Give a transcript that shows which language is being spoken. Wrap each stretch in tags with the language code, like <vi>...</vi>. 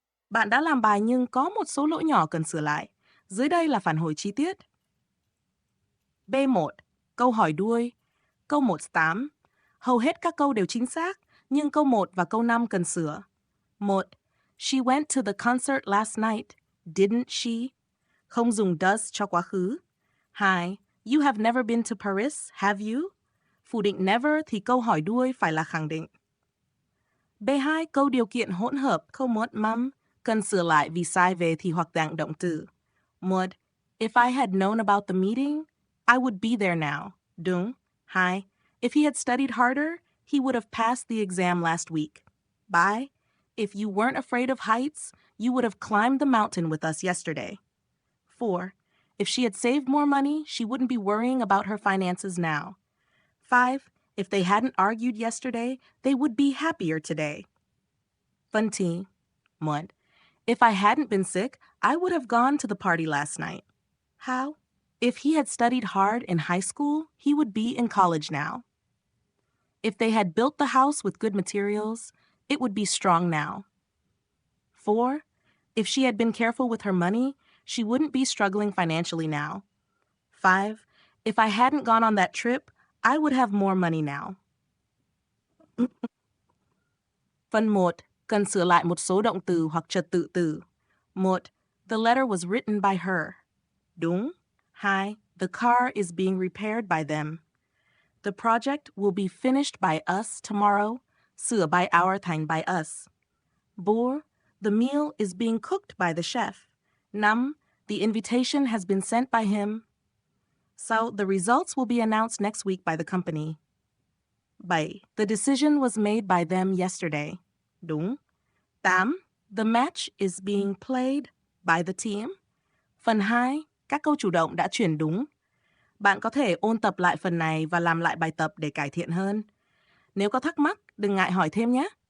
<vi>Bạn đã làm bài nhưng có một số lỗi nhỏ cần sửa lại. Dưới đây là phản hồi chi tiết. B1. Câu hỏi đuôi. Câu 1-8. Hầu hết các câu đều chính xác, nhưng câu 1 và câu 5 cần sửa. 1.</vi> <en>She went to the concert last night. Didn't she?</en> <vi>Không dùng does cho quá khứ. 2.</vi> <en>You have never been to Paris, have you?</en> <vi>Phủ định never thì câu hỏi đuôi phải là khẳng định. B2. Câu điều kiện hỗn hợp câu 1 mum cần sửa lại vì sai về thì hoặc dạng động từ. 1.</vi> <en>If I had known about the meeting, I would be there now.</en> <vi>Đúng.</vi> <en>2. If he had studied harder, he would have passed the exam last week. 3. If you weren't afraid of heights, you would have climbed the mountain with us yesterday. 4. If she had saved more money, she wouldn't be worrying about her finances now. 5. If they hadn't argued yesterday, they would be happier today.</en> <vi>Phần T.</vi> <en>1. If I hadn't been sick, I would have gone to the party last night. How? If he had studied hard in high school, he would be in college now. If they had built the house with good materials, it would be strong now. 4. If she had been careful with her money, she wouldn't be struggling financially now. 5. If I hadn't gone on that trip, I would have more money now.</en> <vi>Phần 1. Cần sửa lại một số động từ hoặc trật tự từ. 1.</vi> <en>The letter was written by her.</en> <vi>Đúng. 2.</vi> <en>The car is being repaired by them. The project will be finished by us tomorrow.</en> <vi>Sửa</vi> <en>by our</en> <vi>thành</vi> <en>by us. 4. The meal is being cooked by the chef. 5. The invitation has been sent by him. So the results will be announced next week by the company. 7. The decision was made by them yesterday.</en> <vi>Đúng.</vi> <en>8. The match is being played by the team.</en> <vi>Phần 2. Các câu chủ động đã chuyển đúng. Bạn có thể ôn tập lại phần này và làm lại bài tập để cải thiện hơn. Nếu có thắc mắc, đừng ngại hỏi thêm nhé.</vi>